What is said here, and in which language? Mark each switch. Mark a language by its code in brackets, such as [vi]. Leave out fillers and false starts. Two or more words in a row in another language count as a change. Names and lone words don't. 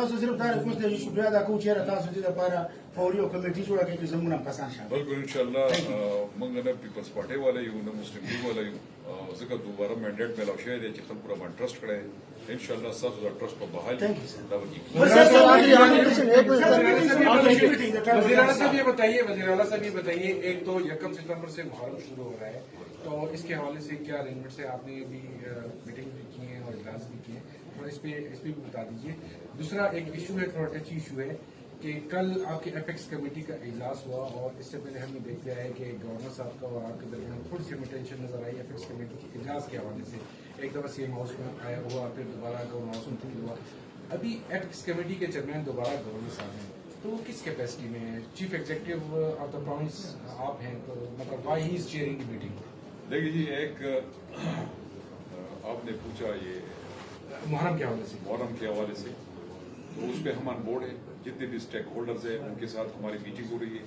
[ps] تاسو صرف دا ریکوست دی چې شکریا ادا کوو چې تاسو دې لپاره فوري او کمیټي جوړه کړئ چې زموږ هم کسان شامل. بالکل انشاءاللہ موږ نه پیپلز پارټي والا یو نه مسلم لیگ والا یو، ځکه دوباره منډیټ میلاو شوی دی چې خلکو را باندې ټرسټ کړی دی. انشاءاللہ ستاسو دا ټرسټ په بحال [ur] وزیر اعلیٰ صاحب یہ بتائیے ایک تو 1 ستمبر سے محرم شروع ہو رہا ہے، تو اس کے حوالے سے کیا ارینجمنٹس ہے؟ آپ نے بھی میٹنگ بھی کی ہیں اور اجلاس بھی کیے ہیں، تھوڑا اس پہ بھی بتا دیجیے. دوسرا ایک ایشو ہے، تھوڑا [en] touchy issue [ur] ہے کہ کل آپ کے ایپیکس کمیٹی کا اجلاس ہوا، اور اس سے پہلے ہم نے دیکھ لیا ہے کہ گورنر صاحب کا اور آپ کے درمیان تھوڑی سی ٹینشن نظر آئی ایپیکس کمیٹی کے اجلاس کے حوالے سے. ایک دفعہ سی ایم ہاؤس میں آیا ہوا، پھر دوبارہ گورنر ہاؤس میں ہوا. ابھی ایپیکس کمیٹی کے چیئرمین دوبارہ گورنر صاحب ہیں، تو وہ کس کیپیسٹی میں ہے? [en] chief executive of the province [ur] آپ ہیں، تو مطلب [en] why he is chairing the meeting? [ur] دیکھیے جی، ایک آپ نے پوچھا یہ محرم کے حوالے سے. محرم کے حوالے سے، تو اس پر ہم [en] on board [ur] ہے۔ جتنے بھی اسٹیک ہولڈرز ہیں ان کے ساتھ ہماری میٹنگ ہو رہی ہے.